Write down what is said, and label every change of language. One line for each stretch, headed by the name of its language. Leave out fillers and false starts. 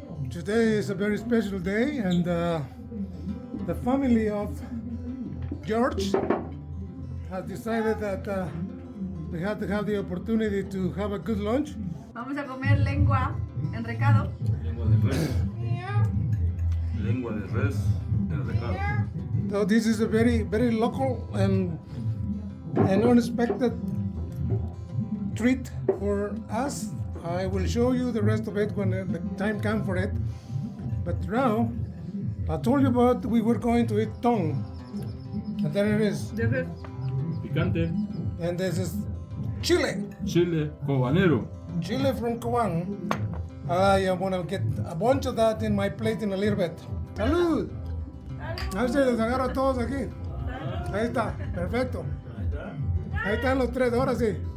English: Today is a very special day, and the family of George has decided that we had to have the opportunity to have a good lunch.
Spanish: Vamos a comer lengua en recado. Lengua de res. Lengua de res en recado.
English: So this is a very, very local and unexpected treat for us. I will show you the rest of it when the time comes for it. But now, I told you about we were going to eat tongue. And there it is.
Spanish: Picante.
English: And this is chile.
Spanish: Chile cobanero.
English: Chile from Cobán. I am gonna get a bunch of that in my plate in a little bit.
Spanish: ¡Salud! A ver si les agarro a todos aquí. Ahí está, perfecto. Ahí están los tres, ahora sí.